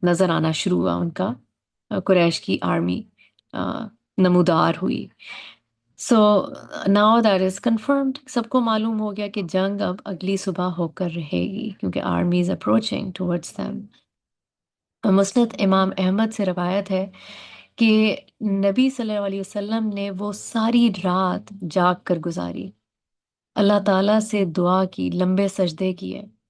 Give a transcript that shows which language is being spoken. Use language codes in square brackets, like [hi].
[ur] نظر آنا شروع ہوا ان کا قریش کی آرمی نمودار ہوئی. [en] So now that is confirmed. [ur] سب کو معلوم ہو گیا کہ جنگ اب اگلی صبح ہو کر رہے گی کیونکہ [en] army is approaching towards them. [ur] مسند امام احمد سے روایت ہے کہ نبی صلی اللہ علیہ وسلم نے وہ ساری رات جاگ کر گزاری، اللہ تعالیٰ سے دعا کی، لمبے سجدے کیے.